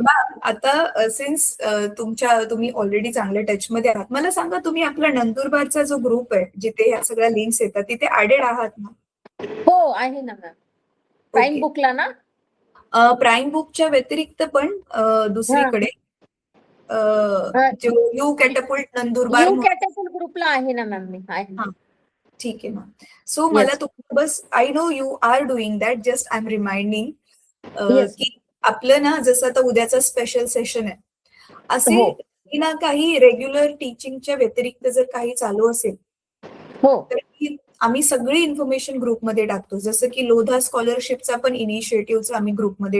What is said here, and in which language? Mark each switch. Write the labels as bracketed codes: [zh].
[mr] Ma'am आता since तुम्ही already चांगल्या टचमध्ये आहात, मला सांगा तुम्ही आपला नंदुरबारचा जो ग्रुप आहे जिथे ह्या सगळ्या लिंक्स येतात तिथे ऍडेड आहात ना? हो आहे ना मॅम. Prime okay. बुकला ना? प्राईम बुकच्या व्यतिरिक्त पण दुसरीकडे जो यू कॅटॅपुल्ट नंदुरबार यू म्हणून. कॅटेगरी ग्रुपला आहे ना मॅम मी. आहे. हा. ठीक आहे मॅम. सो मला [en] Yes. [mr] तुम्हाला बस, [en] I know you are doing that, just I am reminding Yes. [mr] की आपलं ना जसं आता उद्याचा स्पेशल सेशन आहे, असे हो. काही ना काही रेग्युलर टीचिंगच्या व्यतिरिक्त जर काही चालू असेल हो. तर आम्ही सगळी इन्फॉर्मेशन ग्रुपमध्ये टाकतो. जसं की लोधा स्कॉलरशिपचा पण इनिशिएटिव्हचा आम्ही ग्रुपमध्ये